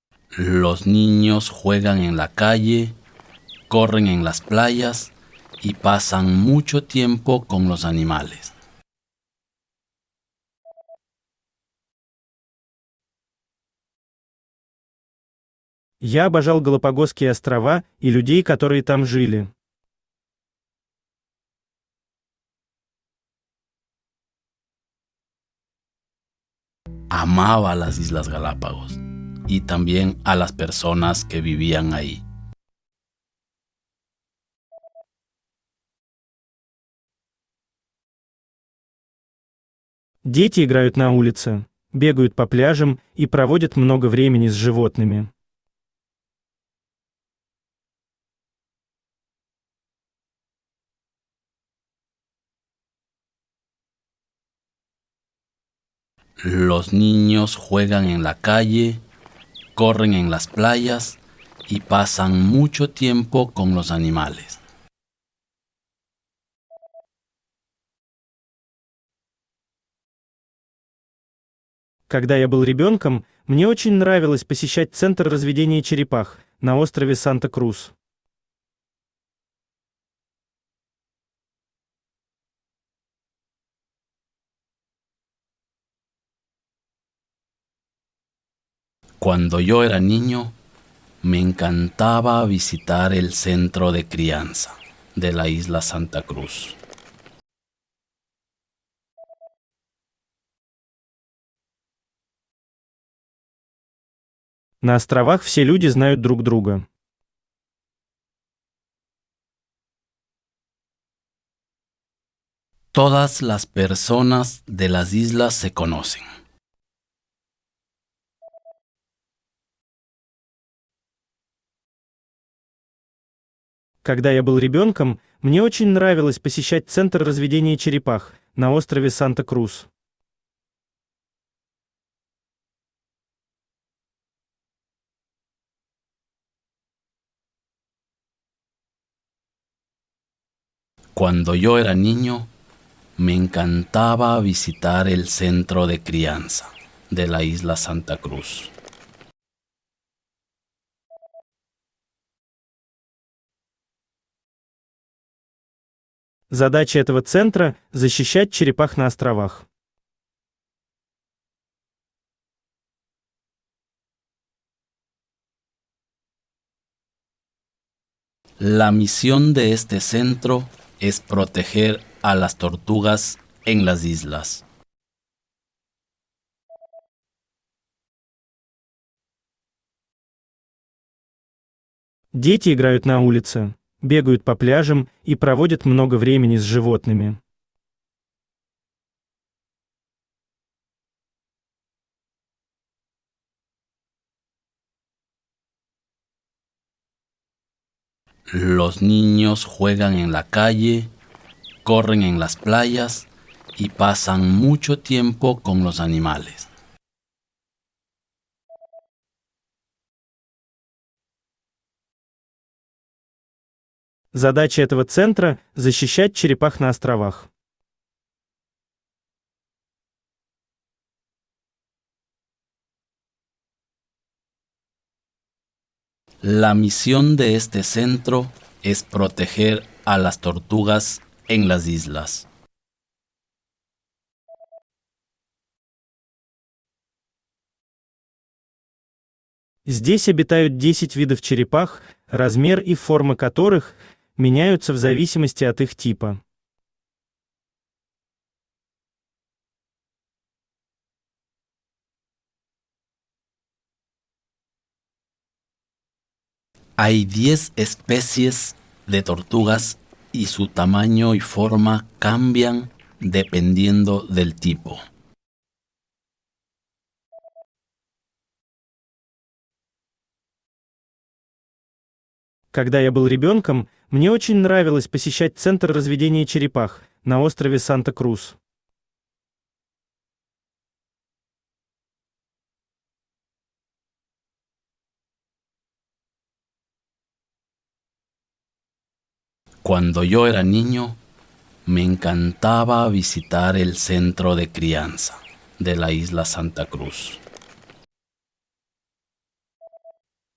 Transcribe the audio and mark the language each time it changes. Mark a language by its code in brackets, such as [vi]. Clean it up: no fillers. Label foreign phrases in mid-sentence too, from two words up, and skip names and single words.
[es] Los niños juegan en la calle, corren en las playas y pasan mucho tiempo con los animales. [ru] Я обожал Галапагосские острова и людей, которые там жили. [es] Amaba las Islas Galápagos y también a las personas que vivían ahí. [ru] Дети играют на улице, бегают по пляжам и проводят много времени с животными. [es] Los niños juegan en la calle, corren en las playas y pasan mucho tiempo con los animales. [ru] Когда я был ребенком, мне очень нравилось посещать центр разведения черепах на острове Санта-Крус. [es] Cuando yo era niño, me encantaba visitar el centro de crianza de la isla Santa Cruz. [ru] На островах все люди знают друг друга. [es] Todas las personas de las islas se conocen. [ru] Когда я был ребенком, мне очень нравилось посещать центр разведения черепах на острове Санта-Крус. [es] Cuando yo era niño, me encantaba visitar el centro de crianza de la isla Santa Cruz. [ru] Задача этого центра – защищать черепах на островах. [es] La misión de este centro es proteger a las tortugas en las islas. [ru] Дети играют на улице, бегают по пляжам и проводят много времени с животными. [es] Los niños juegan en la calle, corren en las playas y pasan mucho tiempo con los animales. [ru] Задача этого центра – защищать черепах на островах. [es] La misión de este centro es proteger a las tortugas en las islas. [ru] Здесь обитают 10 видов черепах, размер и форма которых меняются в зависимости от их типа. [es] Hay 10 especies de tortugas y su tamaño y forma cambian dependiendo del tipo. [ru] Когда я был ребенком, мне очень нравилось посещать центр разведения черепах на острове Санта-Крус. [es] Cuando yo era niño, me encantaba visitar el centro de crianza de la isla Santa Cruz.